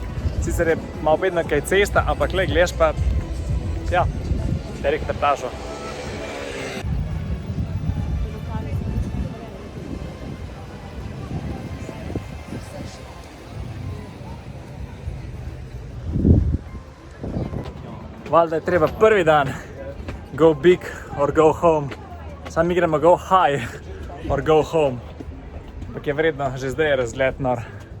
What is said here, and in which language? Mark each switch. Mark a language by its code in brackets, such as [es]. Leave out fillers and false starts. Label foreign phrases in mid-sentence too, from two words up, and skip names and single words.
[sl] Sicer je malo bedno, kaj je cesta, ampak le, gledaš pa, ja, direkt na plažo. Valjda je treba prvi dan [en] go big or go home. [sl] Sam mi gremo [en] go high or go home. [sl] Ampak je vredno, že zdaj je razgled nor.